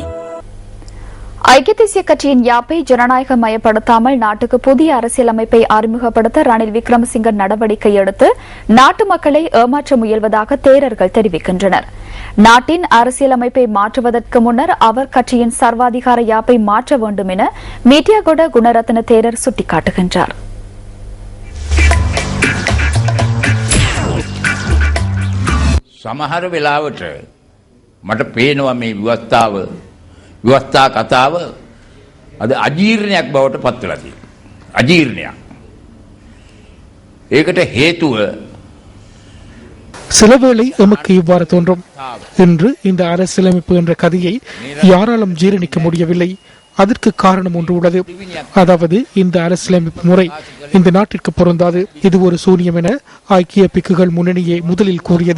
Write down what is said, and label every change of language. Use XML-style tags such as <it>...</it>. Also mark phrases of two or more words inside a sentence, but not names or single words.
<ta>ஐக்கிய தேசிய கட்சியின் யாப்பை ஜனநாயக மயப்படுத்தாமல் நாட்டுக்கு புதிய அரசியலமைப்பை அறிமுகப்படுத்த ரணில் விக்ரமசிங்க நடவடிக்கை எடுத்து நாட்டு மக்களை ஏமாற்ற முயல்வதாக தேரர்கள் தெரிவிக்கின்றனர். நாட்டின் அரசியலமைப்பை மாற்றுவதற்கு முன்னர் அவர் கட்சியின் சர்வாதிகார யாப்பை மாற்ற வேண்டும் என மீட்டியாகொட குணரத்ன தேரர் சுட்டிக்காட்டுகின்றார்.</ta> <si>සමහර වෙලාවට මට පේනවා මේ විවස්ථා කතාව අද අජීර්ණයක් බවට පත් වෙලා තියෙනවා. අජීර්ණයක්. ඒකට හේතුව</si> <ta>சிலவேளை எமக்கு இவ்வாறு தோன்றும். இன்று இந்த அரசியலமைப்பு என்ற கதையை யாராலும் ஜீரணிக்க முடியவில்லை. அதற்கு காரணம் ஒன்று உள்ளது. அதாவது இந்த அரசியலமைப்பு முறை இந்த நாட்டிற்கு பொருந்தாது, இது ஒரு சூனியம் என ஐக்கிய பிக்குகள் முன்னணியை முதலில் கூறியது.</ta>